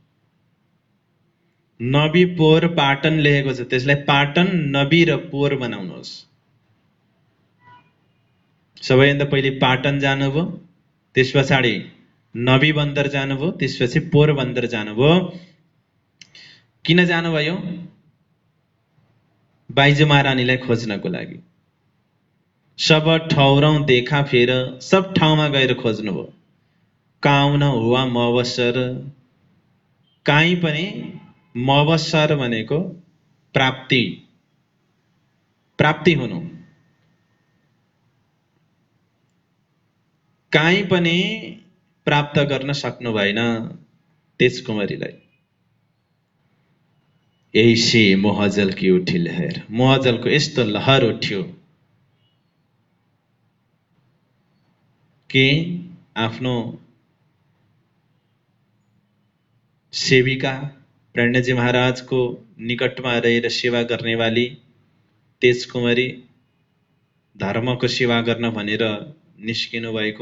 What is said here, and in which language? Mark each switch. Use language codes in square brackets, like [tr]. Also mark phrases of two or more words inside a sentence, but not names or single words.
[ne] नबी पोर पाटन लेखेको छ, त्यसलाई पाटन नबी र पोर बनाउनुहोस्। सबैभन्दा पहिले पाटन जानुभयो, त्यस पछाडि नबी बन्दर जानुभयो, त्यसपछि पोरबन्दर जानुभयो। किन जानुभयो? बाइजु महारानीलाई खोज्नको लागि। [hi] सब ठौरौं देखा फेर, [ne] सब ठाउँमा गएर खोज्नुभयो। [hi] काउन हुवा मवसर, [ne] काहीँ पनि मवसर भनेको प्राप्ति, प्राप्ति हुनु। काहीँ पनि प्राप्त गर्न सक्नु भएन तेजकुमारीलाई। [hi] ऐसे मोहजल की उठी लहर, [ne] मोहजलको यस्तो लहर उठ्यो कि आफ्नो सेविका प्रणजी महाराजको निकटमा रहेर सेवा गर्नेवाली तेजकुमारी धर्मको सेवा गर्न भनेर निस्किनु भएको।